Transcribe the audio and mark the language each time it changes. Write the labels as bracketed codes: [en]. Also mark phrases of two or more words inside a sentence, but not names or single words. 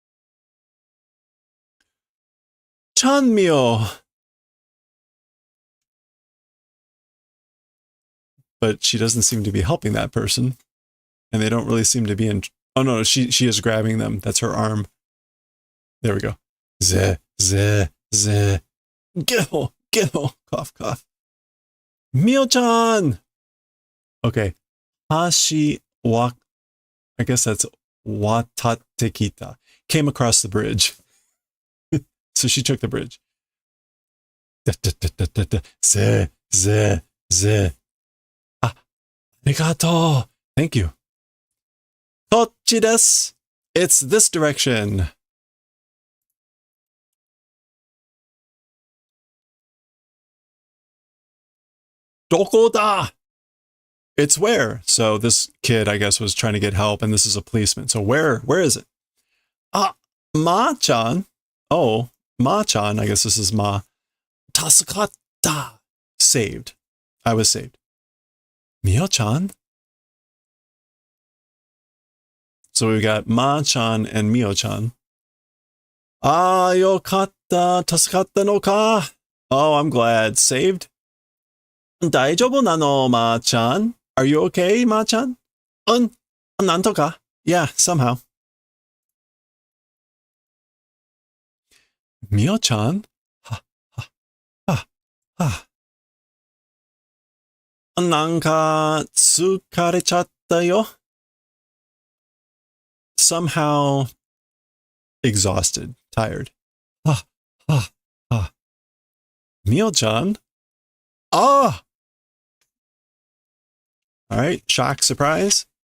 [en] Chanmyo! But she doesn't seem to be helping that person. And they don't really seem to be in... Oh no, she is grabbing them. That's her arm. There we go. Ze, ze, ze. Gil, gil. Cough, cough. Mio-chan! Okay. Hashi walk... I guess that's watatekita. Came across the bridge. So she took the bridge. Da, da, da, da, da, da. Ze, ze, ze. [ja] あ、ありがとう. [en] Thank you. [ja] こっちです. [en] It's this direction. [ja] どこだ? [en] It's where? So this kid, I guess, was trying to get help, and this is a policeman. So where is it? Ah, Ma-chan. Oh, Ma-chan. I guess this is Ma. Tasukata. Saved. I was saved. Mio-chan? So we've got Ma-chan and Mio-chan. [ja] あ、よかった, たすかったのか. [en] Oh, I'm glad. Saved? [ja] 大丈夫なの、まーちゃん? [en] Are you okay, Ma-chan? [ja] なんとか? [en] Yeah, somehow. Mio-chan? [ja] はははは。なんか疲れちゃったよ? [en] Somehow exhausted, tired. Ah, ah, ah. Mio-chan? Ah! All right, shock, surprise.